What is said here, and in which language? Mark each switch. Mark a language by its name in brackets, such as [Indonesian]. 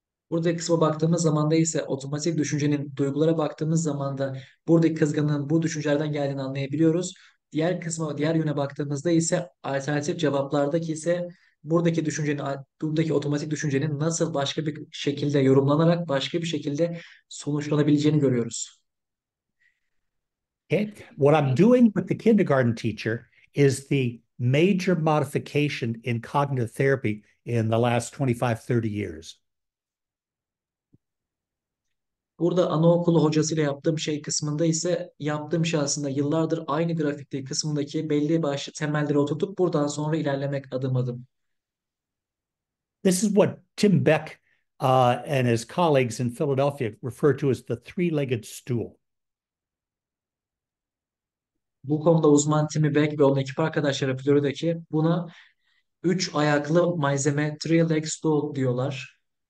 [Turkish] Buradaki kısma baktığımız zaman da ise otomatik düşüncenin duygulara baktığımız zaman da buradaki kızgınlığın bu düşüncelerden geldiğini anlayabiliyoruz. Diğer yöne baktığımızda ise alternatif cevaplardaki ise buradaki otomatik düşüncenin nasıl başka bir şekilde yorumlanarak başka bir şekilde sonuçlanabileceğini görüyoruz. [English] Okay. What I'm doing with the kindergarten teacher is the major modification in cognitive therapy in the last 25, 30 years. [Turkish] Burada anaokulu hocasıyla yaptığım şey kısmında ise yaptığım şey aslında yıllardır aynı grafikte kısmındaki belli başlı temelleri oturtup buradan sonra ilerlemek adım adım. [English] This is what Tim Beck and his colleagues in Philadelphia refer to as the three-legged stool. [Turkish] Bu konuda uzman Timmy Beck ve onun ekip arkadaşları Florida'daki buna üç ayaklı malzeme [English] three leg stool [Turkish] diyorlar.